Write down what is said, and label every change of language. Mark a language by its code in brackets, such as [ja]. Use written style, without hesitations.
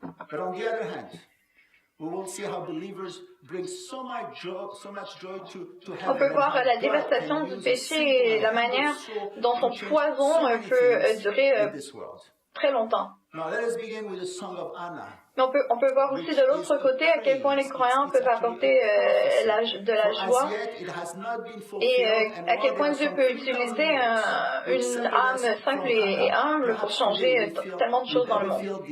[en] But on the other hand, we will see how believers bring so much joy to heaven. [fr] On peut voir la dévastation du péché et la manière dont son poison peut durer très longtemps. [en] Now let us begin with the song of Anna. [fr] Mais on peut voir aussi de l'autre côté à quel point les croyants peuvent apporter de la joie et à quel point Dieu peut utiliser une âme simple et humble pour changer tellement de choses dans le monde.